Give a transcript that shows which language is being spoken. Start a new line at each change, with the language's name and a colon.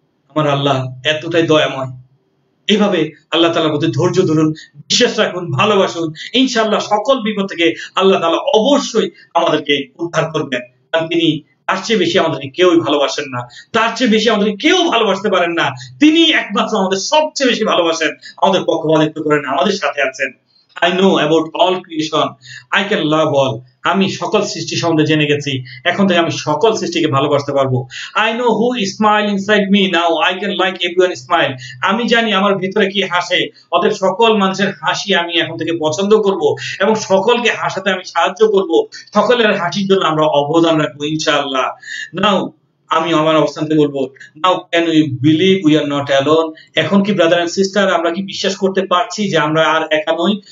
Bangla: আমার আল্লাহ এতটাই দয়াময়। এইভাবে আল্লাহ তাআলার প্রতি ধৈর্য ধরুন, বিশ্বাস রাখুন, ভালোবাসুন, ইনশাআল্লাহ সকল বিপদ থেকে আল্লাহ তাআলা অবশ্যই আমাদেরকে উদ্ধার করবেন। কারণ তিনি তার চেয়ে বেশি আমাদেরকে কেউই ভালোবাসেন না, তার চেয়ে বেশি আমাদেরকে কেউ ভালোবাসতে পারেন না। তিনি একমাত্র আমাদের সবচেয়ে বেশি ভালোবাসেন, আমাদের পক্ষপাতিত্ব করেন, আমাদের সাথে আছেন।
English: I know about all creation, I can love all.
Bangla: আমি সকল সৃষ্টি সম্বন্ধে জেনে গেছি, এখন থেকে আমি সকল সৃষ্টিকে ভালোবাসতে পারবো।
English: I know who is smile inside me now, I can like everyone smile.
Bangla: আমি জানি আমার ভিতরে কি হাসে, অতএব সকল মানুষের হাসি আমি এখন থেকে পছন্দ করব এবং সকলকে হাসাতে আমি সাহায্য করব, সকলের হাসির জন্য আমরা অবদান রাখবো ইনশাআল্লাহ।
English: now
Bangla: আমি আমার অবস্থান থেকে বলবো,
English: Now can we believe we are not alone.
Bangla: এখন কি ব্রাদার এন্ড সিস্টার আমরা কি বিশ্বাস করতে পারছি যে আমরা আর একা নই?